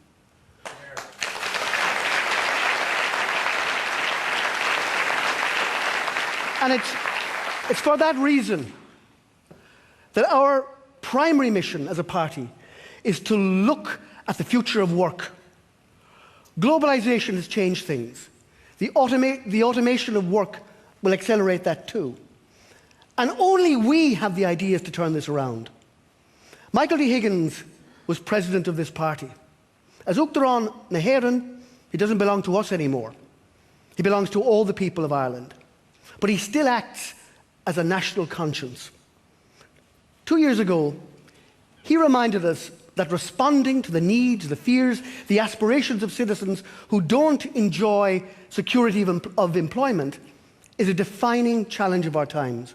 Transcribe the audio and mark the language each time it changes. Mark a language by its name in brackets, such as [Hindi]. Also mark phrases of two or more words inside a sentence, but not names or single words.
[English] And it's for that reason that our primary mission as a party is to look at the future of work. Globalisation has changed things. The automation of work will accelerate that too. And only we have the ideas to turn this around. Michael D. Higgins was president of this party. [Irish] As Uachtaráin na hÉireann, [English] he doesn't belong to us anymore. He belongs to all the people of Ireland. But he still acts as a national conscience. 2 years ago, he reminded us that responding to the needs, the fears, the aspirations of citizens who don't enjoy security of employment is a defining challenge of our times.